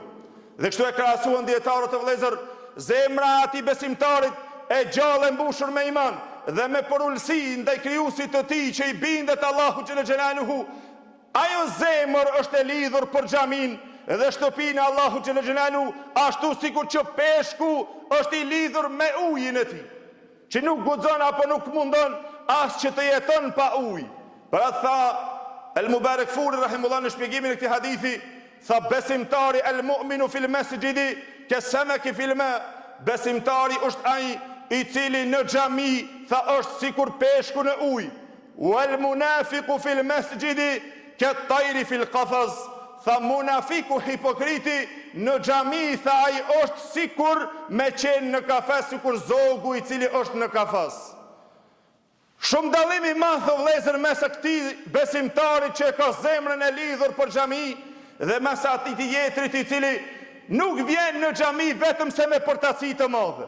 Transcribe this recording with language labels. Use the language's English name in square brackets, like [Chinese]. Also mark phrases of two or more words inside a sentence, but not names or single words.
[Albanian] Dhe kështu e krahasuan dietarët e vëllezër, zemra e atij besimtarit e gjallë e mbushur me iman dhe me përullësi ndaj krijuesit të tij që i bindet Allahu [Arabic] جل جلاله, [Albanian] ajo zemër është e lidhur për xhamin dhe shtëpinë Allahu [Arabic] جل جلاله, [Albanian] ashtu sikur që peshku është i lidhur me ujin e tij, që nuk guxon apo nuk mundon as që të jeton pa ujë. Pra tha El Mubarakfuri rahimullah në shpjegimin e këtij hadithi, tha besimtari [Arabic] المؤمن في المسجد كالسمك في الماء, [Albanian] besimtari është ai i cili në xhami tha është sikur peshku në ujë. [Arabic] والمنافق في المسجد كالطير في القفص, [Albanian] tha munafiku hipokriti në xhami tha ai është sikur me qenë në kafes, sikur zogu i cili është në kafes. Shumë dallimi madh vëllezër mes këtij besimtarit që ka zemrën e lidhur për xhami dhe mes atij tjetrit i cili nuk vjen në xhami vetëm se me përtaci të madhe.